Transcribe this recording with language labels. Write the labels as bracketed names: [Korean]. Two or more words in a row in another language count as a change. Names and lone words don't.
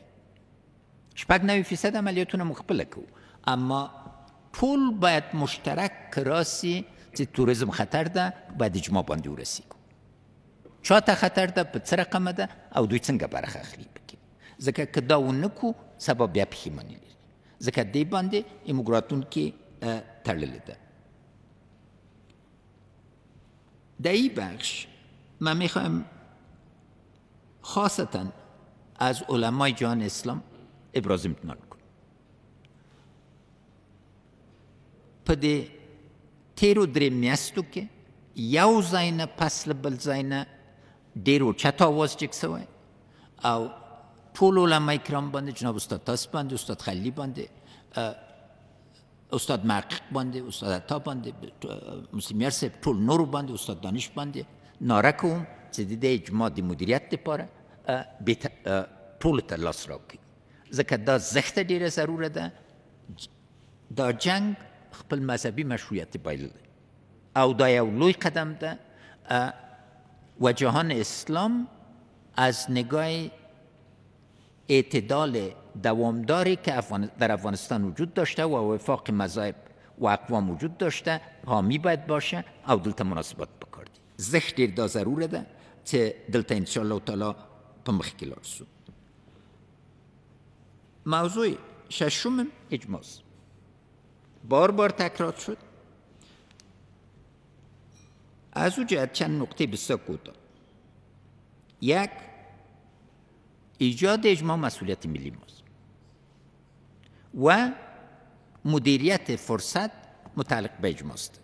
[Pashto] 90% عملیاتونه موږ خپله کوو، اما ټول باید مشترک راسي چې توریزم خطر ده، باید اجماع باندې ورسیږو. چا ته خطر ده، په څه رقمه ده او دوی څنګه برخه اخلي پکې. ځکه که دا ونه کړو سبا بیا پښیماني لري. ځکه دې باندې زموږ راتلونکي تړلې ده. [Persian] در این بخش من میخوایم خاصتا از علمای جهان اسلام ابراز امتنان کنم. [Pashto] په دې تیرو درې میاشتو کې یو ځای نه پس له بل ځای نه ډېر اوچت آواز جګ سوی او ټول علمای کرام باندې، جناب استاد تاس باندې، استاد خلیلي باندې، استاد محقق باندې، استاد عطا باندې، مسلم یار صاحب، ټول نورو باندې، استاد دانش باندې ناره کوم چې د دې اجماع د مدیریت لپاره ټولو ته لاس راکړي. ځکه دا زښته ډېره ضروره ده. دا جنگ خپل مذهبي مشروعیت بایللی او دا یو لوی قدم ده [Persian] و جهان اسلام از نگاه اعتدال دوامداری که در افغانستان وجود داشته و وفاق مذاهب و اقوام وجود داشته حامی باید باشه [Pashto] او دلته مناسبات بکار دي. زښت ډېر دا ضروره ده چې دلته [Arabic] انشاءالله تعالی [Pashto] په مخ کې لاړ شو. [Persian] موضوع ششم اجماع بار بار تکرار شد. از او جهت چند نکته بسیار کوتاه. یک، ایجاد اجماع مسئولیت ملی ماست و مدیریت فرصت متعلق به اجماع است.